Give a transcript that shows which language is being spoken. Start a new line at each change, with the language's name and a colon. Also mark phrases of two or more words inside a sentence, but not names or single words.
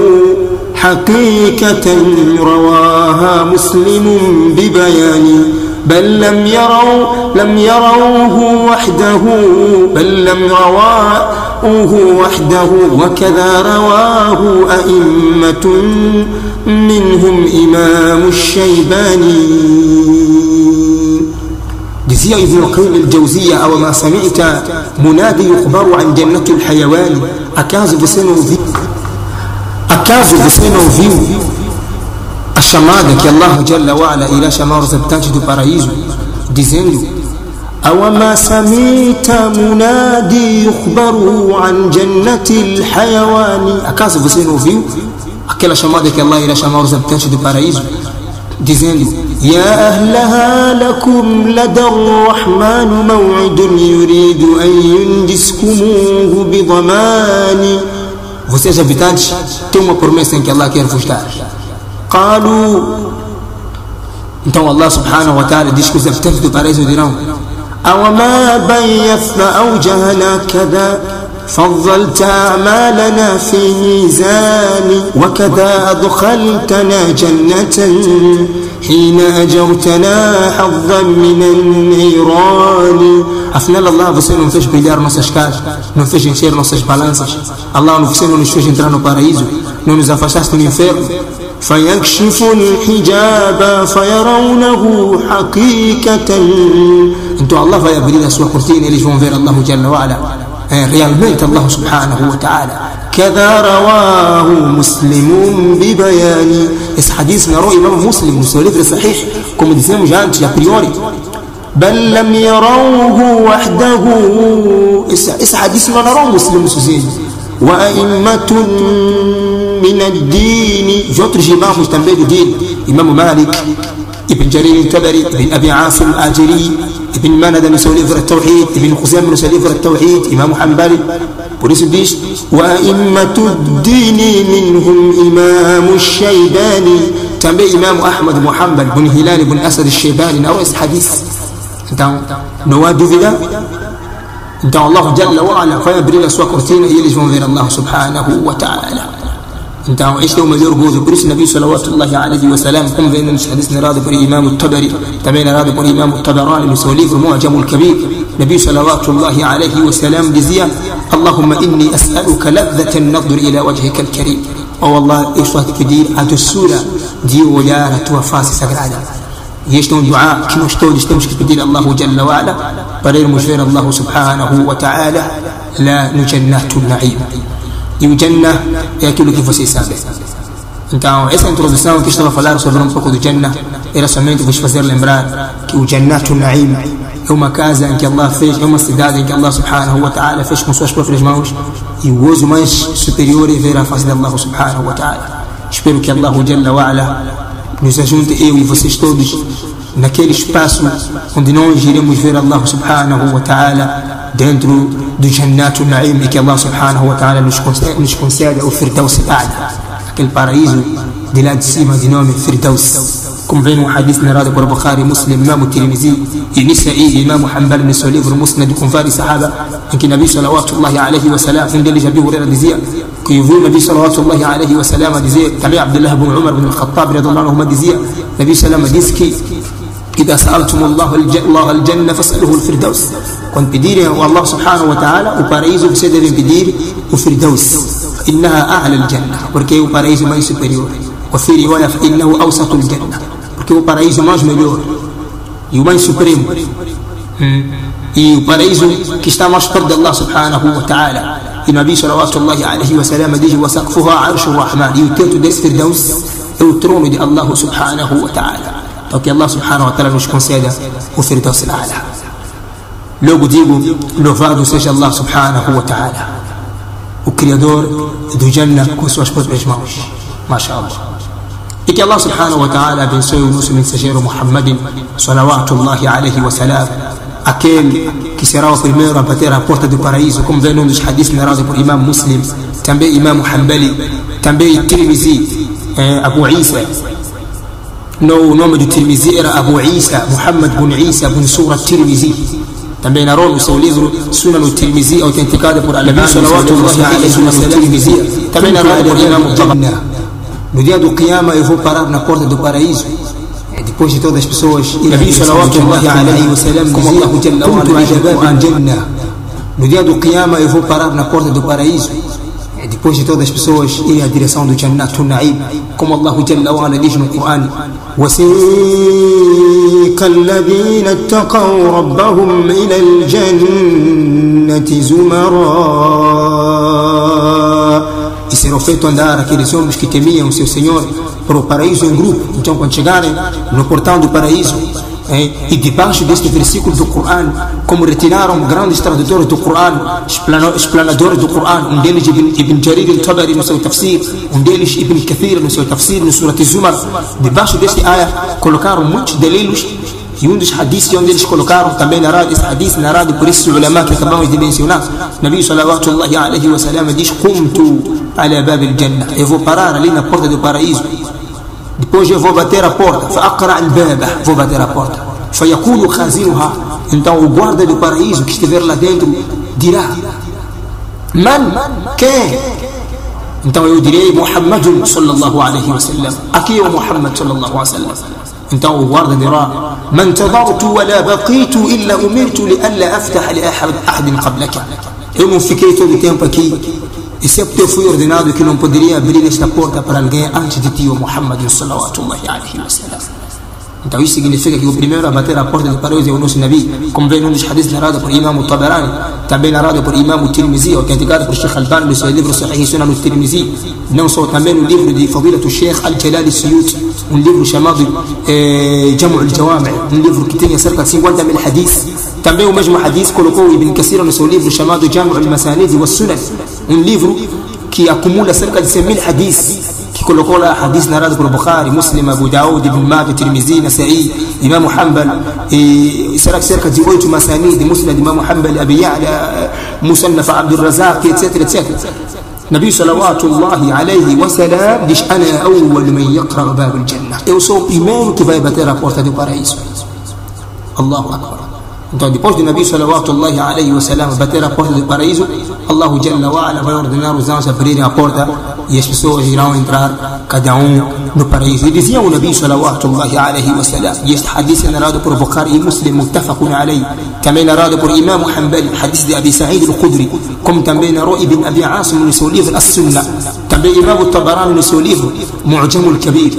Arabic: حقيقة رواها مسلم ببيان بل لم يروه وحده وكذا رواه أئمة منهم إمام الشيباني. Dizia Ibn al-Qayyim al-Jawziyya: "أوما سمعت منادي يخبر عن جنة الحيوان",
Portuguese: acaso você não ouviu a chamada que Allah
Arabic: جل وعلا
Portuguese: irá chamar os habitantes do paraíso, dizendo:
Arabic: أوما سمعت منادي يخبر عن جنة الحيوان.
Portuguese: Acaso você não ouviu aquela chamada que Allah irá chamar os habitantes do paraíso, dizendo:
Arabic: يا أهلها لكم لدى الرحمن موعد يريد أن ينجزكموه بضمان.
Portuguese: Vocês habitantes têm uma promessa em que Allah quer vos dar.
Arabic: قالوا.
Portuguese: Então Allah
Arabic: سبحانه وتعالى
Portuguese: diz que os habitantes do paraíso dirão:
Arabic: أوما بيضت أوجهنا كذا فضلت أعمالنا في ميزان وكذا أدخلتنا جنة حين أجرتنا حظا من النيران.
Portuguese: Afinal, Allah, você não fez brilhar nossas caras, não fez encher nossas balanças. Allah, você não nos fez entrar no paraíso, não nos afastaste do inferno.
Arabic: فيكشف الحجاب فيرونه حقيقة.
Portuguese: Então Allah vai abrir a sua cortina e eles vão ver Allah
Arabic: جل وعلا,
Portuguese: realmente Allah
Arabic: سبحانه وتعالى. كذا رواه مسلم ببيان.
Portuguese: Esse hadith narrou Imam Muslim no seu livro Sahih, como dizemos já antes, a priori.
Arabic: بل لم يروه وحده.
Portuguese: Esse hadith não narrou Muslim sozinho.
Arabic: وأئمة من الدين.
Portuguese: De outros imãos também do din, Imam Malik, Ibn Jarir al-Tabari, Ibn Abi Asim al-Ajiri, Ibn Manada no seu livro Al-Tawhid, Ibn Khuzam no seu livro Al-Tawhid, Imam Hanbali. Por isso diz:
Arabic: وأئمة الدين منهم إمام الشيباني.
Portuguese: Também Imam Ahmad ibn Hanbal ibn Hilal ibn Asad al-Shaybani narrou esse hadith. Então não há dúvida. Então Allah
Arabic: جل وعلا
Portuguese: vai abrir a sua cortina e eles vão ver Allah
Arabic: سبحانه وتعالى.
Portuguese: Então este é o melhor gozo. Por isso
Arabic: نبي صلى الله عليه وسلم,
Portuguese: como vem nos hadith narrado por Imam al-Tabari, também narrado por Imam al-Tabarani no seu livro Mu'jam al-Kabir,
Arabic: نبي صلى الله عليه وسلم
Portuguese: dizia:
Arabic: "اللهم إني أسألك لذة النظر إلى وجهك الكريم."
Portuguese: Oh Allah, eu estou a te pedir a doçura de olhar a tua face sagrada. E este é um dua que nós todos temos que pedir a Allah
Arabic: جل وعلا
Portuguese: para irmos ver Allah
Arabic: سبحانه وتعالى
Portuguese: lá no Jannatul Na'im. E o Jannah é aquilo que vocês sabem. Então essa introdução que estava a falar sobre um pouco do Jannah era somente vos fazer lembrar que o Jannatul Na'im é uma casa em que Allah fez, é uma cidade em que Allah
Arabic: سبحانه وتعالى
Portuguese: fez com suas próprias mãos, e o gozo mais superior é ver a face de Allah
Arabic: سبحانه وتعالى.
Portuguese: Espero que Allah
Arabic: جل وعلا
Portuguese: nos ajunte, eu e vocês todos, naquele espaço onde nós iremos ver Allah
Arabic: سبحانه وتعالى
Portuguese: dentro do Jannatu Na'im, e que Allah
Arabic: سبحانه وتعالى
Portuguese: nos conceda o Firdaus A'la, aquele paraíso de lá de cima de nome Firdaus. Como vem no hadith narrado por Bukhari, Muslim, Imam Tirmizi e Nisa'i, Imam Hanbal no seu livro Musnad, com vários sahaba, em que
Arabic: نبي صلى الله عليه وسلم,
Portuguese: um deles Abi Hurairah dizia que ouviu
Arabic: نبي صلى الله عليه وسلم
Portuguese: dizer, também Abdullah ibn Umar ibn al-Khattab
Arabic: رضي الله عنه
Portuguese: dizia,
Arabic: نبي صلى الله
Portuguese: disse que
Arabic: إذا سألتم الله الجنة فاسأله الفردوس.
Portuguese: Quando pedirem ao Allah
Arabic: سبحانه وتعالى
Portuguese: o paraíso, você deve pedir o Firdaus,
Arabic: إنها أعلى الجنة,
Portuguese: porque é o paraíso mais superior.
Arabic: وفي رواية فإنه أوسط الجنة,
Portuguese: porque é o paraíso mais melhor e o mais supremo, e o paraíso que está mais perto de Allah
Arabic: سبحانه وتعالى.
Portuguese: E
Arabic: نبي صلى الله عليه وسلم
Portuguese: diz:
Arabic: وسقفها عرش الرحمن,
Portuguese: e o teto desse Firdaus é o trono de Allah
Arabic: سبحانه وتعالى.
Portuguese: Então que Allah
Arabic: سبحانه وتعالى
Portuguese: nos conceda o Firdaus al-A'la. Logo digo, louvado seja Allah
Arabic: سبحانه وتعالى,
Portuguese: o Criador do Jannah com suas próprias mãos. MashaAllah. E que Allah
Arabic: سبحانه وتعالى
Portuguese: abençoe o nosso mensageiro Muhammadin
Arabic: صلوات الله عليه وسلم,
Portuguese: aquele que será o primeiro a bater a porta do paraíso, como vem num dos hadiths narrados por Imam Muslim, também Imam Hanbali, também Tirmizi, Abu Isa. O nome do Tirmizi era Abu Isa, Muhammad bin Isa bin Sura Tirmizi. Também narrou no seu livro Sunan Tirmizi, autenticado por
Arabic: النبي صلى الله عليه وسلم.
Portuguese: Também narrado por Imam Tabarani. No dia do Qiyamah eu vou parar na porta do paraíso, depois de todas as pessoas.
Arabic: نبي صلى الله عليه وسلم,
Portuguese: como Allah
Arabic: جل وعلا,
Portuguese: no dia do Qiyamah eu vou parar na porta do paraíso, depois de todas as pessoas irem à direção do Jannatu Na'im, como Allah
Arabic: جل وعلا
Portuguese: diz no Coran:
Arabic: وسيق الذين اتقوا ربهم إلى الجنة زمرا.
Portuguese: E será feito andar aqueles homens que temiam o seu Senhor para o paraíso em grupo. Então, quando chegarem no portão do paraíso, e debaixo deste versículo do Coran, como retiraram grandes tradutores do Coran, explanadores do Coran, um deles Ibn Jarir al-Tabari no seu tafsir, um deles Ibn Kathir no seu tafsir, no Surat Zumar, debaixo deste ayah colocaram muitos delilos. E um dos hadiths onde eles colocaram também narrado, esse hadith narrado por esses ulama que acabamos de mencionar,
Arabic: نبي صلى الله عليه وسلم
Portuguese: diz:
Arabic: قمت على باب الجنة,
Portuguese: eu vou parar ali na porta do paraíso, depois eu vou bater a porta,
Arabic: فأقرع الباب,
Portuguese: vou bater a porta,
Arabic: فيقول خازنها,
Portuguese: então o guarda do paraíso que estiver lá dentro dirá: Man? Quem? Então eu direi:
Arabic: محمد صلى الله عليه وسلم,
Portuguese: aqui é o Muhammad
Arabic: صلى الله عليه وسلم.
Portuguese: Então o guarda dirá:
Arabic: من تدرت ولا بقيت إلا أمرت لي ألا أفتح لأحد قبلك.
Portuguese: Eu não fiquei todo o tempo aqui, exceto eu fui ordenado que não poderia abrir esta porta para alguém antes de ti, o Muhammad
Arabic: صلى الله عليه وسلم.
Portuguese: Então isso significa que o primeiro a bater a porta do paraíso é o nosso Nabi, como vem num dos hadiths narrado por Imam Tabarani, também narrado por Imam Tirmizi, autenticado por Sheikh Albani no seu livro Sahih Sunan Tirmizi, não só também no livro de Fadilat Sheikh Al-Jalal Suyuti, um livro chamado Jamu' al-Jawami', um livro que tem cerca de 50 mil hadiths. Também o mesmo hadith colocou Ibn Kathir no seu livro chamado Jamu' al-Masanid wa Sunan, um livro que acumula cerca de 100 mil hadiths, que colocou lá hadith narrado por Bukhari, Muslim, Abu Daud, Ibn Majah, Tirmizi, Nasa'i, Imam Hanbal, e será que cerca de 8 masanid de Muslim, Imam Hanbal, Abi Ya'la, Musannaf Abdul Razak, etc, etc.
Arabic: نبي صلى الله عليه وسلم
Portuguese: diz:
Arabic: أنا أول من يقرع باب الجنة,
Portuguese: eu sou o primeiro que vai bater a porta do paraíso.
Arabic: الله أكبر.
Portuguese: Então, depois de
Arabic: نبي صلى الله عليه وسلم
Portuguese: bater a porta do paraíso, Allah
Arabic: جل وعلا
Portuguese: vai ordenar os anjos a abrirem a porta e as pessoas irão entrar, cada um no paraíso. E dizia o
Arabic: نبي صلى الله عليه وسلم,
Portuguese: e este hadith é narrado por Bukhari e Muslim,
Arabic: متفق عليه,
Portuguese: também narrado por Imam Hanbali, hadith de Abi Sa'id al-Khudri, como também narrou Ibn Abi Asim no seu livro As-Sunnah, também Imam Tabarani no seu livro Mu'jam al-Kabir.